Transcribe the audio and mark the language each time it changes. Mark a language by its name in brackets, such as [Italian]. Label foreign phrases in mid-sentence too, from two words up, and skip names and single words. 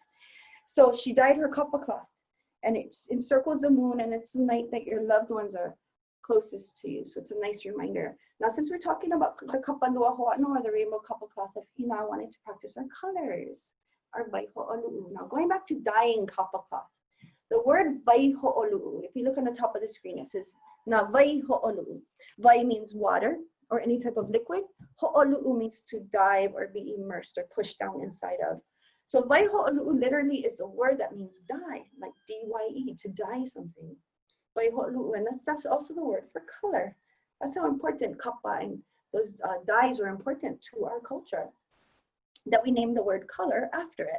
[English] So she dyed her kapa cloth, and it encircles the moon, and it's the night that your loved ones are closest to you. So it's a nice reminder. Now, since we're talking about the [Hawaiian] kapa lua ho'ano, [English] or the rainbow kapa cloth of Hina, I wanted to practice our colors, our [Hawaiian] vai ho'olu'u. [English] Now, going back to dyeing kapa cloth, the word [Hawaiian] vai ho'olu'u, [English] if you look on the top of the screen, it says, now [Hawaiian] vai ho'olu'u. [English] Vai means water or any type of liquid. Ho'olu'u means to dive or be immersed or pushed down inside of. So [Hawaiian] vai ho'olu'u [English] literally is the word that means dye, like D-Y-E, to dye something. [Hawaiian] Vai ho'olu'u, [English] and that's also the word for color. That's how important kapa and those dyes were important to our culture, that we named the word color after it.